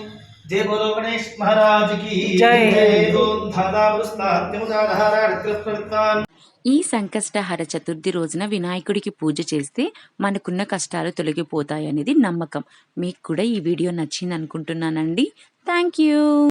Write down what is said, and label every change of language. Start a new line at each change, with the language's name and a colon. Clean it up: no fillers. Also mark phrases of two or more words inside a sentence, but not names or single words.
Hindi: जय बोलो गणेश महाराज की जय.
Sanskrit: ओम धाता पुरुषात्यमुदाधारार्कप्रवृत्तान्.
Telugu: ఈ సంకష్టహర చతుర్థి రోజున వినాయకుడికి పూజ చేస్తే మనకున్న కష్టాలు తొలగిపోతాయనేది నమ్మకం. మీకు కూడా ఈ వీడియో నచ్చింది అనుకుంటున్నానండి.
English: Thank you.